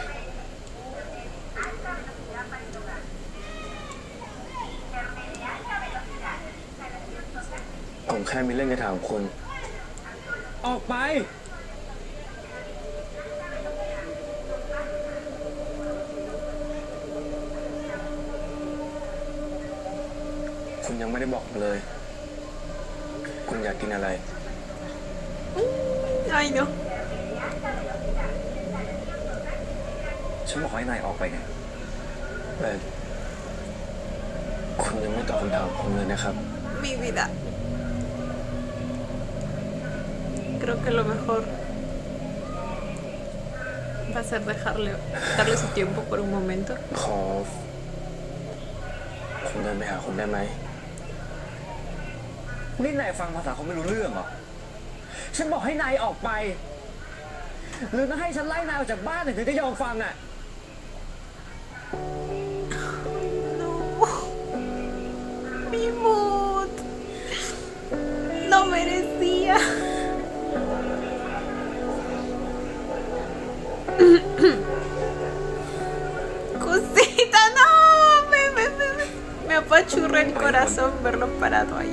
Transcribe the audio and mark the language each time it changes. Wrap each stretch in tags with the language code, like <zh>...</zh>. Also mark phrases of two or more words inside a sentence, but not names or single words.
<th>ผมแค่มีเรื่องจะถามคุณ ออกไปคุณยังไม่ได้บอกผมเลย คุณอยากกินอะไร</th> <es>Ay, no.</es> <th>ฉันบอกให้นายออกไปไง แต่คุณยังไม่ตอบคำถามผมเลยนะครับ</th> <es>Mi vida. Creo que lo mejor va a ser darle su tiempo por un momento.</es> <th>ขอผมเดินไปหาคุณได้ไหม นี่นายฟังภาษาเขาไม่รู้เรื่องเหรอ ฉันบอกให้นายออกไป หรือจะให้ฉันไล่นายออกจากบ้านถึงจะยอมฟังอ่ะ</th> <es>No. Mi mood. No merecía. Cosita, no. Me apachurra el corazón verlo parado ahí.</es>